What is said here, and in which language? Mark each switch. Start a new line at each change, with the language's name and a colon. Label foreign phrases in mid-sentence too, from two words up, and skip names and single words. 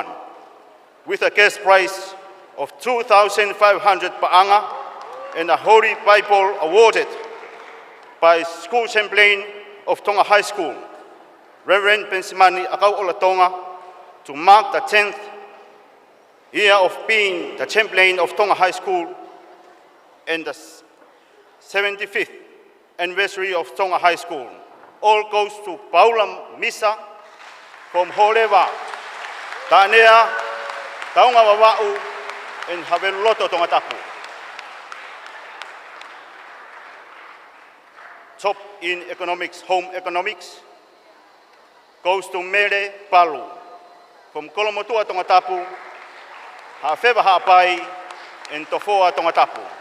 English: With a cash prize of 2,500 paanga and a Holy Bible awarded by School Champlain of Tonga High School, Reverend Pensimani Akau Ola Tonga, to mark the 10th year of being the Champlain of Tonga High School and the 75th anniversary of Tonga High School. All goes to Paula Misa from Holeva, Tanea, Taunga Wawa'u, and Haveloto Tongatapu. Top in economics, home economics, goes to Mere Palu, from Kolomotua Tongatapu, Hawhewa Hapai, and Tofoa Tongatapu.